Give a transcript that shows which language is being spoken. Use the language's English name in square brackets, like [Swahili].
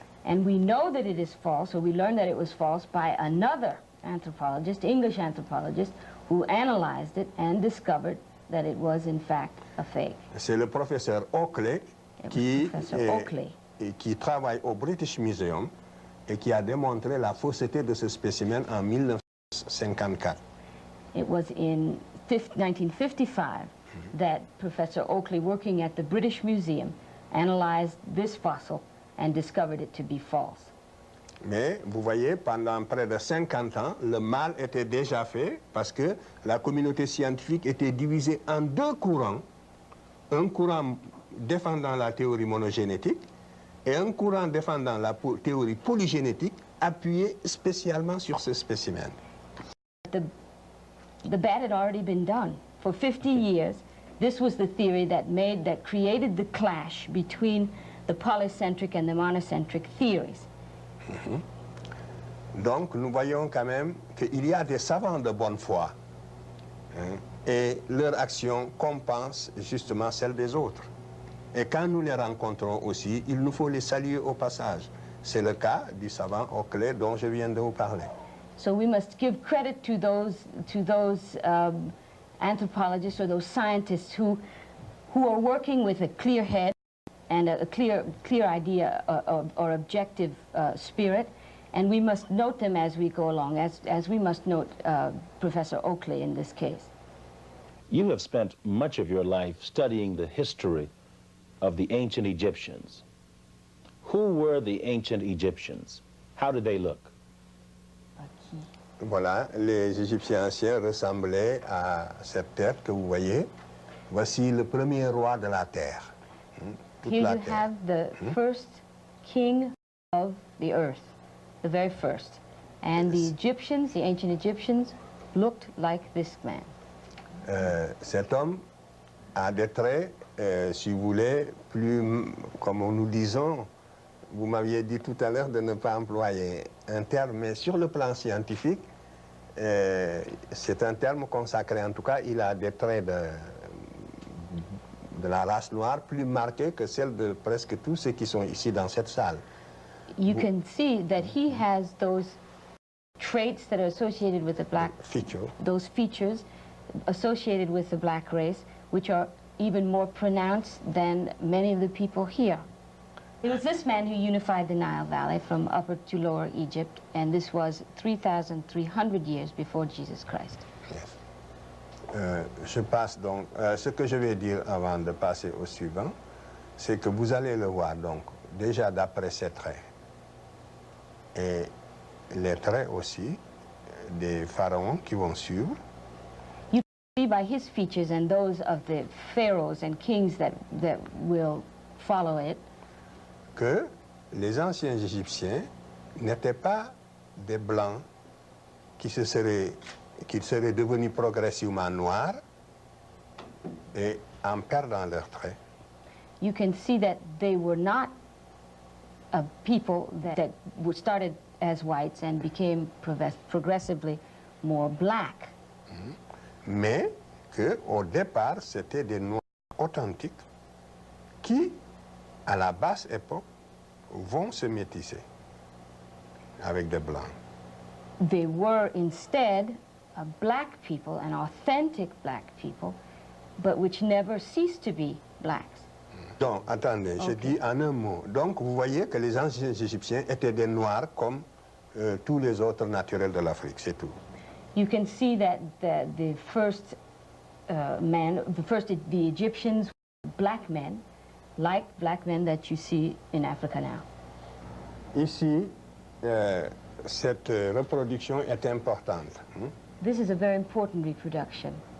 [English] And we know that it is false, or we learned that it was false by another anthropologist, English anthropologist, who analyzed it and discovered that it was in fact a fake. [French] C'est le professeur Oakley qui travaille au British Museum et qui a démontré la fausseté de ce spécimen en 1954. [English] It was in 1955 that Professor Oakley, working at the British Museum, analyzed this fossil and discovered it to be false. [French] Mais vous voyez, pendant près de 50 ans, le mal était déjà fait parce que la communauté scientifique était divisée en deux courants. Un courant défendant la théorie monogénétique et un courant défendant la théorie polygénétique appuyé spécialement sur ce spécimen. [English] The bad had already been done. For 50 years, this was the theory that created the clash between the polycentric and the monocentric theories. [French] Donc, nous voyons quand même qu'il y a des savants de bonne foi et leur action compense justement celle des autres. Et quand nous les rencontrons aussi, il nous faut les saluer au passage. C'est le cas du savant Oakley dont je viens de vous parler. [English] So we must give credit to those anthropologists or those scientists who are working with a clear head and a clear idea or objective spirit, and we must note them as we go along, as we must note Professor Oakley in this case. You have spent much of your life studying the history of the ancient Egyptians. Who were the ancient Egyptians? How did they look? [French] Voilà, les Égyptiens anciens ressemblaient à cette tête que vous voyez. Voici le premier roi de la terre. Toute [English] Here [French] la [English] you [French] terre. [English] have the first king of the earth, the very first. And the Egyptians, the ancient Egyptians, looked like this man. [French] Cet homme a des traits, si vous voulez, plus, comme nous disons, vous m'aviez dit tout à l'heure de ne pas employer un terme, mais sur le plan scientifique, c'est un terme consacré. En tout cas, il a des traits de la race noire plus marqués que celles de presque tous ceux qui sont ici dans cette salle. [English] You can see that he has those traits that are associated with the black, those features associated with the black race, which are even more pronounced than many of the people here. It was this man who unified the Nile Valley from Upper to Lower Egypt, and this was 3,300 years before Jesus Christ. Yes. [French] Je passe donc, ce que je vais dire avant de passer au suivant, c'est que vous allez le voir donc déjà d'après ses traits et les traits aussi des pharaons qui vont suivre. [English] You can see by his features and those of the pharaohs and kings that will follow it, [French] que les anciens Égyptiens n'étaient pas des blancs qui seraient devenus progressivement noirs et en perdant leurs traits. [English] you can see that they were not a people that were started as whites and became progressively more black. [French] Mais qu'au départ, c'était des noirs authentiques qui, à la basse époque, vont se métisser avec des blancs. [English] They were instead a black people, an authentic black people, but which never ceased to be blacks. [French] Donc, attendez, je dis en un mot. Donc, vous voyez que les anciens Égyptiens étaient des noirs comme tous les autres naturels de l'Afrique, c'est tout. [English] You can see that the first the Egyptians were black men, like black men that you see in Africa now. [French] Ici, cette reproduction est importante. [English] This is a very important reproduction.